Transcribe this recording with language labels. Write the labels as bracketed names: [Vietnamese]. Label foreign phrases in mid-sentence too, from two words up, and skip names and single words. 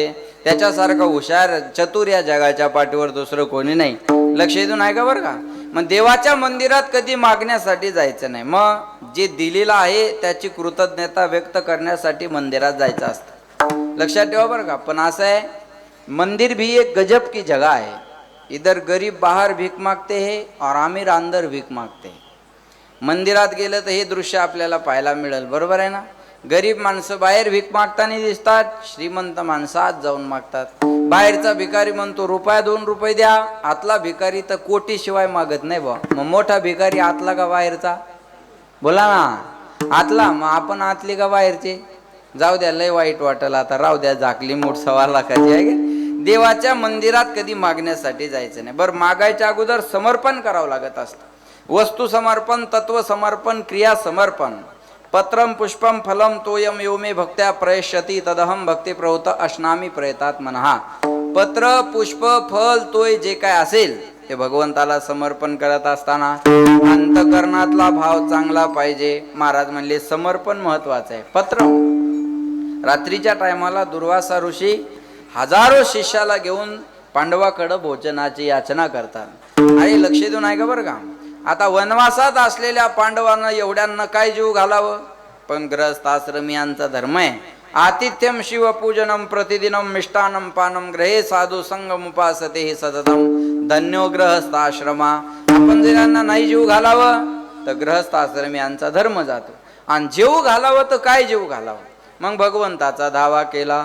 [Marathi] त्याच्यासारखं हुशार चतुर या जगाच्या पाठीवर दुसरं कोणी नाही. लक्ष देऊन आहे का बरं का? मग देवाच्या मंदिरात कधी मागण्यासाठी जायचं नाही, मग जे दिलेलं आहे त्याची कृतज्ञता व्यक्त करण्यासाठी मंदिरात जायचं असतं. लक्षात ठेवा बरं का. पण असं आहे, [Hindi] मंदिर भी एक गजब की जगह है. इधर गरीब बाहर [Marathi] भीक मागते [Hindi] हैं और आमिर अंदर [Marathi] भीक मागते [Hindi] हैं. [Marathi] मंदिरात गेलं तर हे दृश्य आपल्याला पाहायला मिळेल, बरोबर आहे ना. गरीब माणसं बाहेर भीक मागताना दिसतात, श्रीमंत माणसं आत जाऊन मागतात. बाहेरचा भिकारी म्हणतो रुपया 2 रुपये द्या, आतला भिकारी तर कोटी शिवाय मागत नाही बा. मग मोठा भिकारी आतला का बाहेरचा? बोला ना, आतला. मग आपण आतली का बाहेरचे? जाऊ द्या, लय वाईट वाटलं आता, राहू द्या, झाकली मूठ 1.25 लाखाची आहे. देवाच्या मंदिरात कधी मागण्यासाठी जायचं नाही. बरं, मागायच्या अगोदर समर्पण करावं लागत असतं. वस्तू समर्पण, तत्व समर्पण, क्रिया समर्पण. [Sanskrit] पत्रम पुष्पम फलम तोयम यो मे भक्त्या प्रयश्यति तदहम भक्ती प्रवृत्त अश्नामी प्रयतात मनहा. [Marathi] पत्र, पुष्प, फल, तोय जे काय असेल ते भगवंताला समर्पण करत असताना अंतकरणातला भाव चांगला पाहिजे. महाराज म्हणले समर्पण महत्वाचं आहे. पत्र, रात्रीच्या टायमाला दुर्वासा ऋषी हजारो शिष्याला घेऊन पांडवाकडं भोजनाची याचना करतात. आणि लक्ष देऊन ऐका बरं का. आता वनवासात असलेल्या पांडवांना एवढ्यांना काय जीव घालावं, पण ग्रहस्थ आश्रमियांचा धर्म आहे. [Sanskrit] आतिथ्यम शिवपूजनम प्रतिदिनम मिष्टानम पानम ग्रहे साधू संगम उपासते हे सततम धन्यो ग्रहस्थ आश्रमा. [Marathi] आपण जर यांना नाही जीव घालावं तर ग्रहस्थ आश्रमियांचा धर्म जातो. आणि जीव घालावं तर काय जीव घालावं. मग भगवंताचा धावा केला.